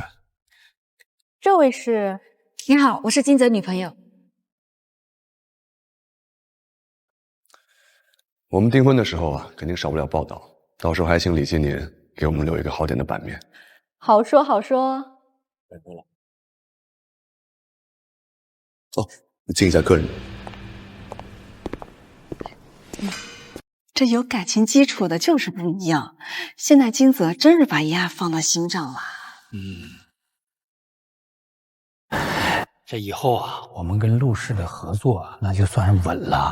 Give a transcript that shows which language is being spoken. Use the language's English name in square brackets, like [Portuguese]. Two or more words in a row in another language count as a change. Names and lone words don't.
[Chinese] 這位是？你好，我是金澤女朋友。我們訂婚的時候啊，肯定少不了報道，到時候還請李經年給我們留一個好點的版面。好說好說。拜託了。哦，敬一下客人。這有感情基礎的就是不一樣。現在金澤真是把嫣兒放到心上了。這以後啊，我們跟陸氏的合作那就算穩了。